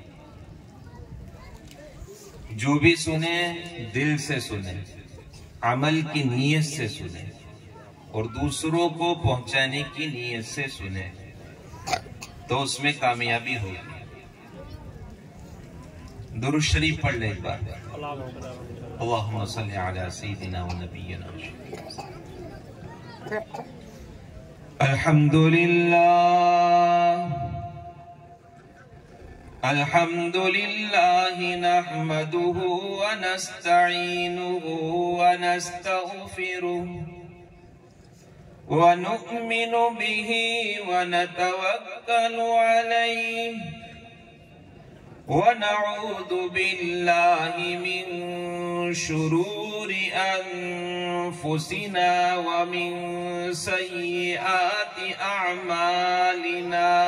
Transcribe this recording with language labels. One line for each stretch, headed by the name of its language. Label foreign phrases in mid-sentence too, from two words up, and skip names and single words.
Urdu: جو بھی سنے دل سے سنے، عمل کی نیت سے سنے اور دوسروں کو پہنچانے کی نیت سے سنے تو اس میں کامیابی ہوگی. درود شریف پڑھ لے ایک بار.
Arabic: اللهم صل على سيدنا ونبينا. الحمد لله الحمد لله نحمده ونستعينه ونستغفره ونؤمن به ونتوكل عليه ونعوذ بالله من شرور أنفسنا ومن سيئات أعمالنا.